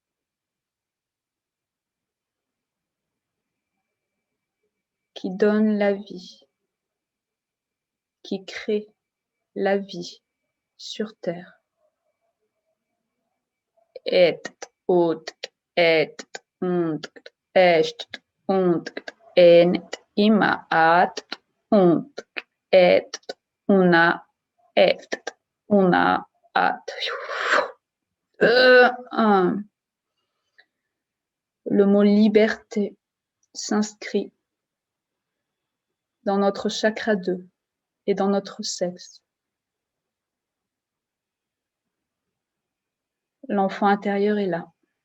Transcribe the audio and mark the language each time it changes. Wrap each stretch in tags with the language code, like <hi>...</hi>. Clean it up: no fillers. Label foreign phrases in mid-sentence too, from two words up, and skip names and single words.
<fr>Qui donne la vie, qui crée la vie sur Terre. Et, ut, et, und, est, und, en, ima, at, und, et, una, et, una, at. Le mot liberté s'inscrit dans notre chakra 2 et dans notre sexe. L'enfant intérieur est là.</fr>